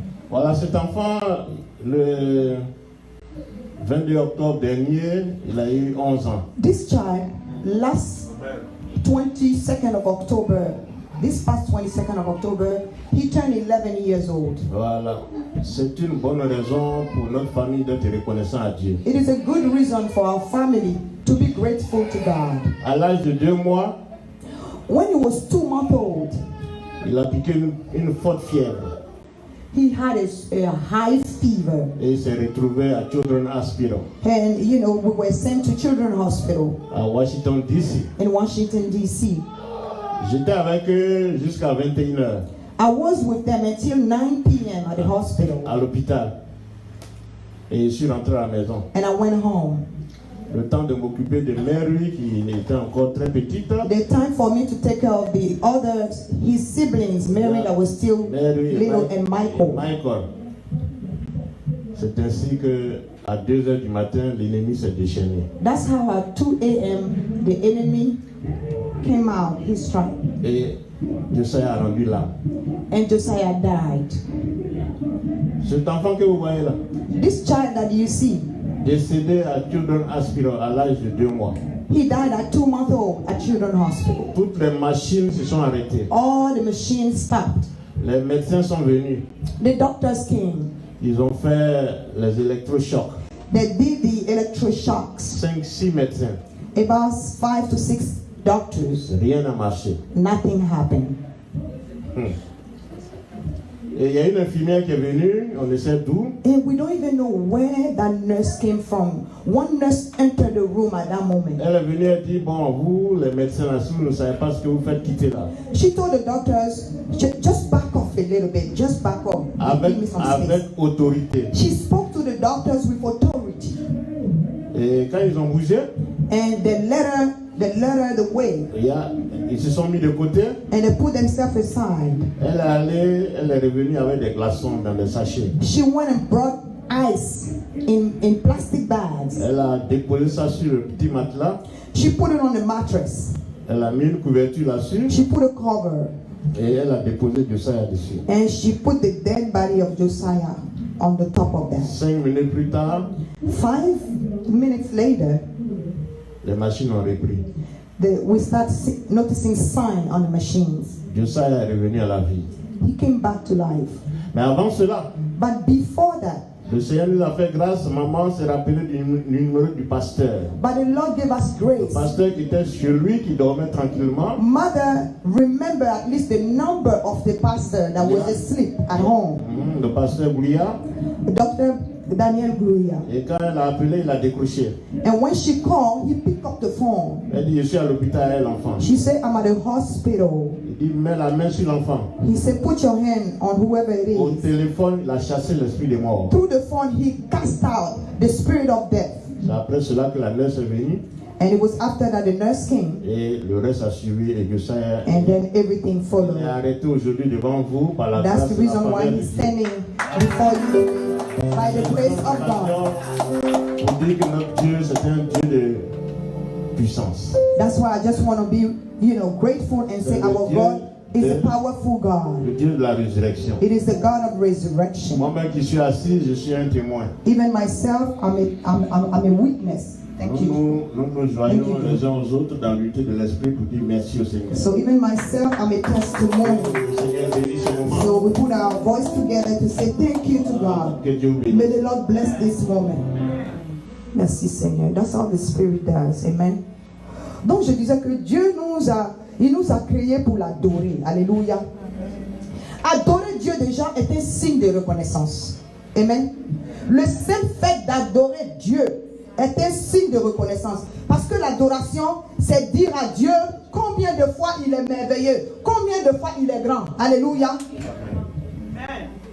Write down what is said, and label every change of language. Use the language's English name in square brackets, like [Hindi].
[French] Voilà, cet enfant, le 22 octobre dernier, il a eu 11 ans. [English] This child, last 22nd of October, this past 22nd of October, he turned 11 years old. [French] Voilà. C'est une bonne raison pour notre famille d'être reconnaissant à Dieu. [English] It is a good reason for our family to be grateful to God. [French] À l'âge de 2 mois, [English] when he was 2 months old, [French] il a piqué une forte fièvre. [English] He had a high fever. [French] Et il s'est retrouvé à Children's Hospital. [English] And we were sent to Children's Hospital. [French] À Washington DC. [English] In Washington DC. [French] J'étais avec eux jusqu'à 21h. [English] I was with them until 9 p.m. at the hospital. [French] À l'hôpital. Et je suis rentré à la maison. [English] And I went home. [French] Le temps de m'occuper de Mary qui était encore très petite. [English] The time for me to take care of his siblings, Mary that was still little, and Michael. [French] C'est ainsi que à 2h du matin, l'ennemi s'est déchaîné. [English] That's how at 2 a.m. the enemy came out, he struck. [French] Et Josiah a rendu l'âme. [English] And Josiah died. [French] Cet enfant que vous voyez là. [English] This child that you see. [French] Décédé à Children's Hospital à l'âge de 2 mois. [English] He died at 2 months old at Children's Hospital. [French] Toutes les machines se sont arrêtées. [English] All the machines stopped. [French] Les médecins sont venus. [English] The doctors came. [French] Ils ont fait les électrochocs. [English] They did the electroshocks. [French] 5-6 médecins. [English] About 5 to 6 doctors. [French] Rien n'a marché. [English] Nothing happened. [French] Et il y a une infirmière qui est venue, on ne sait d'où. [English] And we don't even know where that nurse came from. One nurse entered the room at that moment. [French] Elle est venue et dit, bon, vous, les médecins là, si vous ne savez pas ce que vous faites, quittez là. [English] She told the doctors, just back off a little bit, just back off. [French] Avec autorité. [English] She spoke to the doctors with authority. [French] Et quand ils ont bougé, [English] and the letter they led her the way. [French] Ils se sont mis de côté. [English] And they put themselves aside. [French] Elle est revenue avec des glaçons dans des sachets. [English] She went and brought ice in plastic bags. [French] Elle a déposé ça sur le petit matelas. [English] She put it on the mattress. [French] Elle a mis une couverture là-dessus. [English] She put a cover. [French] Et elle a déposé Josiah dessus. [English] And she put the dead body of Josiah on the top of that. [French] 5 minutes plus tard, [English] 5 minutes later, [French] les machines ont repris. [English] we start noticing signs on the machines. [French] Josiah est revenu à la vie. [English] He came back to life. [French] Mais avant cela, [English] But before that, [French] le Seigneur nous a fait grâce. Maman s'est rappelée du numéro du pasteur. [English] but the Lord gave us [French] Le [English] grace. [French] pasteur qui était sur lui, qui dormait tranquillement. [English] Mother, remember at least the number of the pastor that was asleep at home. [French] Le pasteur Boulia. [English] Dr. Daniel Gloria. [French] Et quand elle a appelé, il a décroché. [English] And when she called, he picked up the phone. [French] Elle dit, je suis à l'hôpital avec l'enfant. [English] She said, I'm at the hospital. [French] Il dit, mets la main sur l'enfant. [English] He said, put your hand on whoever it [French] Au [English] is. [French] téléphone, il a chassé l'esprit des morts. [English] Through the phone, he cast out the spirit of death. [French] C'est après cela que la nurse est venue. [English] And it was after that the nurse came. [French] Et le reste a suivi. Et Josiah [English] And then everything [French] il est [English] followed. [French] arrêté aujourd'hui devant vous par la [English] That's [French] grâce [English] the [French] et la [English] reason why [French] faveur de [English] he's [French] Dieu. [English] standing before you by the grace of God. [French] Pour dire que notre Dieu, c'est un Dieu de puissance. [English] That's why I just want to be, grateful and say our God is a powerful God. [French] Le Dieu de la résurrection. [English] It is the God of resurrection. [French] Moi-même qui suis assis, je suis un témoin. [English] Even myself, I'm a witness. Thank you. [French] Nous joignons les uns aux autres dans l'unité de l'Esprit pour dire merci au Seigneur. [English] So even myself, I'm a testimony. [French] Le Seigneur bénit ce moment. [English] So we put our voice together to say thank you to God. [French] Que Dieu bénisse. [English] May the Lord bless this moment. [French] Merci Seigneur. [English] That's all the Spirit does. Amen. [French] Donc je disais que Dieu nous a créés pour l'adorer. Alléluia. Adorer Dieu déjà est un signe de reconnaissance. Amen. Le seul fait d'adorer Dieu est un signe de reconnaissance. Parce que l'adoration, c'est dire à Dieu combien de fois il est merveilleux, combien de fois il est grand. Alléluia. Amen.